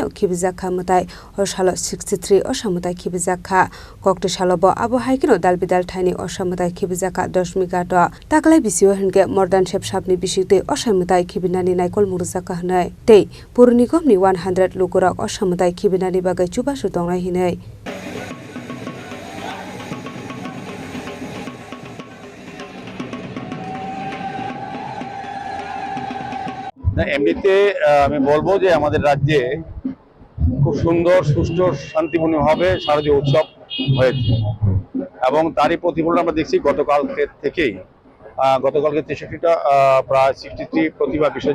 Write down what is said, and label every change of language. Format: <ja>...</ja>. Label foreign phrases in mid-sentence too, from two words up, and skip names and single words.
<trp>Khibi Mwtai Ossa 63 Ossa Mwtai Khibi koktisalo bo abo haikino dalbidal thaini Ossa Mwtai Khibi 10 migato taklai bisio henke modern shep sapni bisikte Ossa Mwtai Khibi naikol murjaka hnai tei purnikomni 100 lukurok Ossa Mwtai Khibi bagai chubasu tongnai hinai</trp> <bn>এমনিতে আমি বলবো যে আমাদের রাজ্যে খুব সুন্দর সুষ্ঠু শান্তিপূর্ণভাবে শারদীয় উৎসব হয়েছে এবং তারই প্রতিফলন আমরা দেখছি গতকালকে থেকেই গতকালকে 63টা প্রায় 63 প্রতিমা বিসর্জন</bn>